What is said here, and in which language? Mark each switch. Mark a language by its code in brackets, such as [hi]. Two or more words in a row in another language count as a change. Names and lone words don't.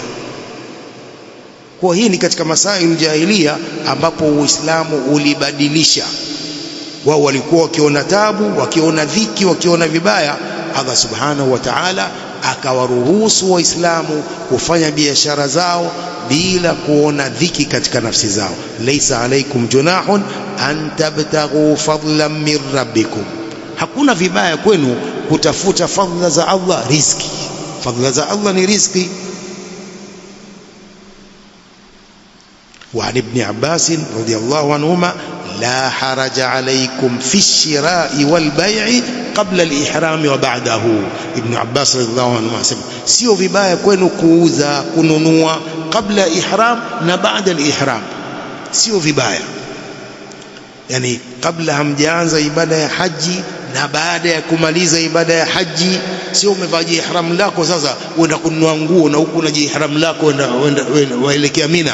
[sw] Kwa hii ni katika [ar] مسائل الجاهلية [sw] ambapo Uislamu ulibadilisha. Wao walikuwa wakiona tabu, wakiona dhiki, wakiona vibaya. Allah [ar] سبحانه وتعالى [sw] akawaruhusu Waislamu kufanya biashara zao bila kuona dhiki katika nafsi zao. [ar] ليس عليكم جناح أن تبتغوا فضلا من ربكم, [sw] hakuna vibaya kwenu kutafuta fadhila za Allah, riziki. Fadhila za Allah ni riziki. [ar] وعن ابن عباس رضي الله عنهما لا حرج عليكم في الشراء والبيع قبل الإحرام وبعده. ابن عباس رضي الله عنهما سمع [sw] sio vibaya kwenu kuuza, kununua kabla ihram na baada al-ihram, sio vibaya. Yani kabla hamjaanza ibada ya haji na baada ya kumaliza ibada ya haji. Sio umevaa ihram lako sasa uenda kununua nguo na huku unaji ihram lako waelekea Mina.